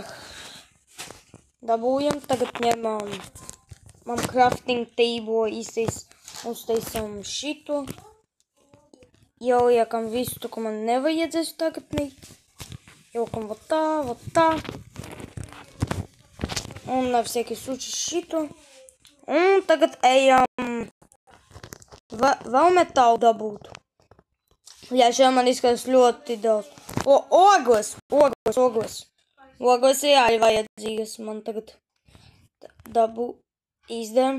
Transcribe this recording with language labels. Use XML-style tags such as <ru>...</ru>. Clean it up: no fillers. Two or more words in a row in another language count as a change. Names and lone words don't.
<lv>Dabūjam, tagad ņemam. Man</lv> <en>crafting table</en> <lv>uztaisam šito. Ieliekam visu, ko man nevajadzēs tagad mīt. Ieliekam vot tā. Un</lv> <ru>на всякий случай</ru> <lv>šito. Un tagad ejam vēl metālu dabūt. Jā, šeit man izskatās ļoti daudz. Ogles. Ogles ir arī vajadzīgas. Man tagad dabu izdarām.</lv>